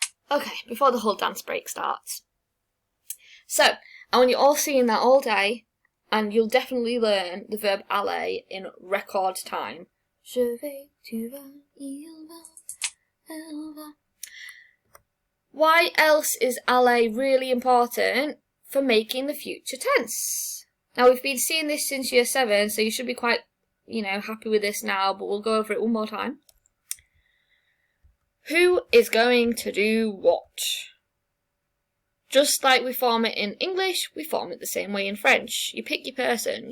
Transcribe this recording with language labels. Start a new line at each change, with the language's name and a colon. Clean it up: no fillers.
English: Okay, before the whole dance break starts. So, I want you all singing that all day, and you'll definitely learn the verb aller in record time.
French: Je vais, tu vas, il va, elle va.
English: Why else is aller really important? For making the future tense. Now, we've been seeing this since year 7, so you should be quite, happy with this now, but we'll go over it one more time. Who is going to do what? Just like we form it in English, we form it the same way in French. You pick your person.